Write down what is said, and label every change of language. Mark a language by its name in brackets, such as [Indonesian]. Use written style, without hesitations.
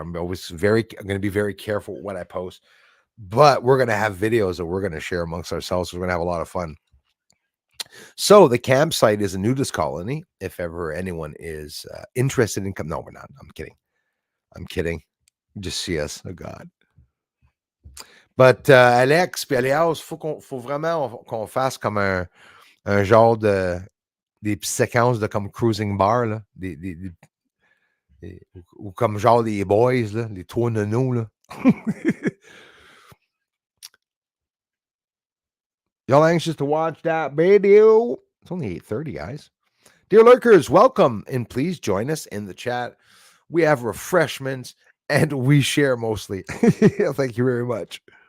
[English] I'm going to be very careful what I post, but we're going to have videos that we're going to share amongst ourselves. So we're going to have a lot of fun. So the campsite is a nudist colony. If ever anyone is interested in no, we're not. I'm kidding. Just see us. Oh God. [French] But Alex, puis Alias, faut vraiment qu'on fasse comme un genre des petites séquences de comme cruising bar, là, ou comme genre les boys, là, les 3 nonos, là. [English] Y'all anxious to watch that video? It's only 8:30, guys. Dear lurkers, welcome, and please join us in the chat. We have refreshments, and we share mostly. Thank you very much.